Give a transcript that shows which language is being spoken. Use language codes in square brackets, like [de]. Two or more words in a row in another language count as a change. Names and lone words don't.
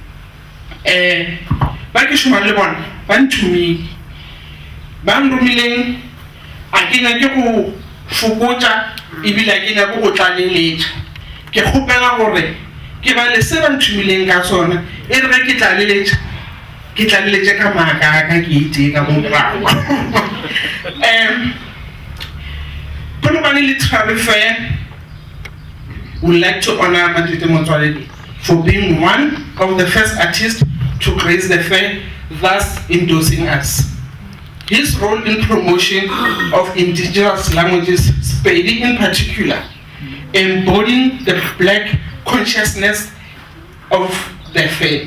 [nso] ba ke šomang le bona ba nthumile ba nromileng a ke nyake go fokotsa ebile a ke nyake go tlaleletša ke kgopela gore ke ba le se ba nthumileng ka sona e re ge ke tlaleletše ka maaka ka ke itee ka morago [en] Polokwane Literary Fair would like to honor Matete Motsoaledi for being one of the first artists to grace the fair, thus endorsing us. His role in promotion of indigenous languages, Spadi in particular, embodying the black consciousness of the fair.